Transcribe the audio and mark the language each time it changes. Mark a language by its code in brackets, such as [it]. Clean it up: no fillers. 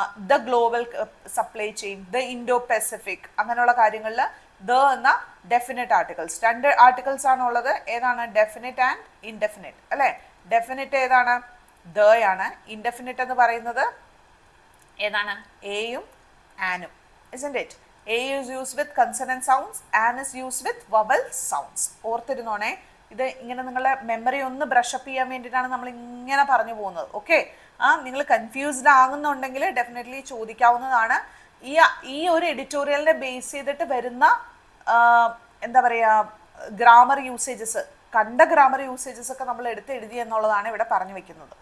[ml] The global supply chain, the Indo Pacific, അങ്ങനെയുള്ള കാര്യങ്ങളിൽ the എന്ന ഡെഫിനറ്റ് ആർട്ടിക്കിൾസ്. രണ്ട് ആർട്ടിക്കിൾസ് ആണ് ഉള്ളത്. ഏതാണ്? ഡെഫിനറ്റ് ആൻഡ് ഇൻഡെഫിനറ്റ് അല്ലേ? ഡെഫിനറ്റ് ഏതാണ്? ദയാണ്. ഇൻഡെഫിനറ്റ് എന്ന് പറയുന്നത് ഏതാണ്? എയും ആനും, [en] isn't it? A is used with consonant sounds, an is used with vowel sounds. [ml] ഓർത്തിരുന്നോണേ, ഇത് ഇങ്ങനെ നിങ്ങളുടെ മെമ്മറി ഒന്ന് ബ്രഷപ്പ് ചെയ്യാൻ വേണ്ടിയിട്ടാണ് നമ്മൾ ഇങ്ങനെ പറഞ്ഞു പോകുന്നത്. ഓക്കെ, നിങ്ങൾ കൺഫ്യൂസ്ഡ് ആകുന്നുണ്ടെങ്കിൽ ഡെഫിനറ്റ്ലി ചോദിക്കാവുന്നതാണ്. ഈ ഒരു എഡിറ്റോറിയലിനെ ബേസ് ചെയ്തിട്ട് വരുന്ന എന്താ പറയുക, ഗ്രാമർ യൂസേജസ്, കണ്ട ഗ്രാമർ യൂസേജസ് ഒക്കെ നമ്മൾ എടുത്ത് എഴുതി എന്നുള്ളതാണ് ഇവിടെ പറഞ്ഞു വെക്കുന്നത്.